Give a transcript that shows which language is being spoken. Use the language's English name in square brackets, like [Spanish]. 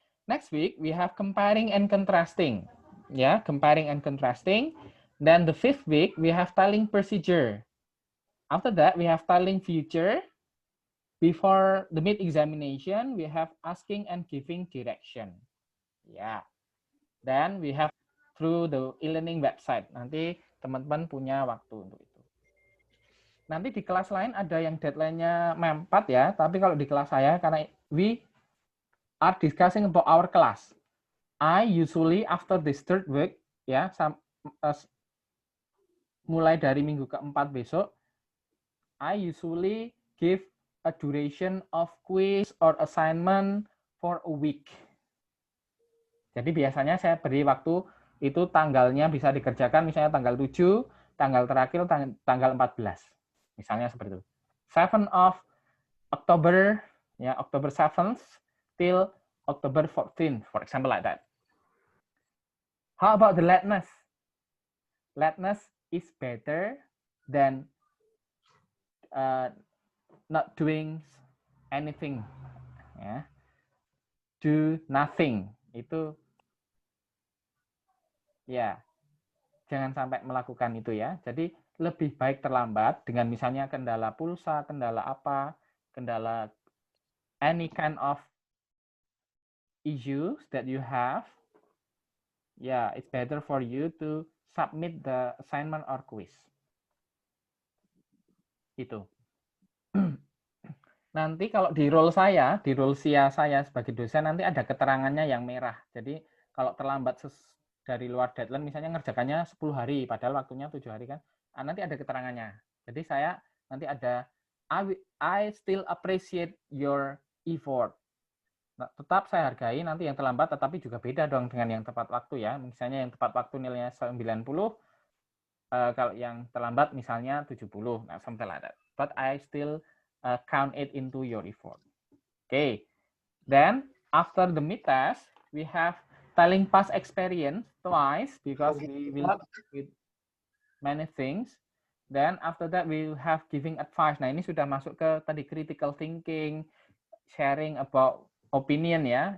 [English] Next week, we have comparing and contrasting. Yeah, comparing and contrasting. Then the 5th week, we have telling procedure. After that, we have telling future. Before the mid-examination, we have asking and giving direction. Yeah. Then we have through the e-learning website. [Indonesian] Nanti teman-teman punya waktu untuk itu. Nanti di kelas lain ada yang deadline-nya mepet ya, tapi kalau di kelas saya, karena [English] we are discussing about our class. I usually after this 3rd week, ya, [Indonesian] mulai dari minggu keempat besok, [English] I usually give a duration of quiz or assignment for a week. [Indonesian] Jadi biasanya saya beri waktu itu tanggalnya bisa dikerjakan misalnya tanggal 7, tanggal terakhir tanggal 14. Misalnya seperti itu. [English] 7 of October, ya, October 7th till October 14th, for example like that. How about the lateness? Lateness is better than not doing anything. Ya. Do nothing. [Indonesian] Itu ya, jangan sampai melakukan itu ya. Jadi lebih baik terlambat dengan misalnya kendala pulsa, kendala apa, kendala [English] any kind of issues that you have. Yeah, it's better for you to submit the assignment or quiz. [Indonesian] Itu. Nanti kalau di role saya, di role saya sebagai dosen nanti ada keterangannya yang merah. Jadi kalau terlambat dari luar deadline, misalnya ngerjakannya 10 hari, padahal waktunya 7 hari kan, nanti ada keterangannya. Jadi saya nanti ada, [English] I still appreciate your effort. [Indonesian] Nah, tetap saya hargai nanti yang terlambat, tetapi juga beda dong dengan yang tepat waktu ya. Misalnya yang tepat waktu nilainya 90, kalau yang terlambat misalnya 70, nah, [English] something like that. But I still count it into your effort. Okay. Then after the mid test, we have telling past experience twice because we will with many things. Then after that we will have giving advice. [Indonesian] Nah, ini sudah masuk ke tadi [English] critical thinking, sharing about opinion ya.